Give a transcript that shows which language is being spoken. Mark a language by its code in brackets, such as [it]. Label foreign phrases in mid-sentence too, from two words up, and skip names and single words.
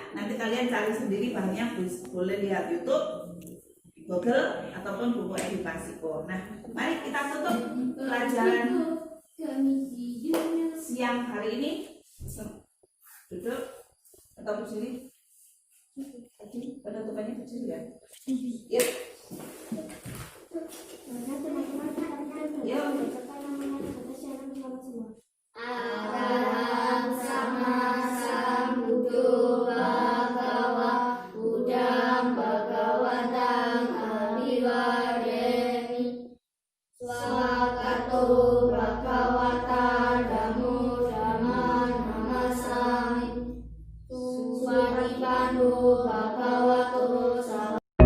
[id] Nanti kalian cari sendiri bahannya, boleh lihat YouTube, Google, ataupun buku edukasiku. Nah, mari kita tutup pelajaran siang hari ini. Duduk atau berdiri. Tadi penutupannya kecil ya. Yuk. [pi] Araham sama sambuddho bhagava buddham bhagavatam abhiwademi swakato bhagavata dhammo dhamma namasami suvatipano bhagavato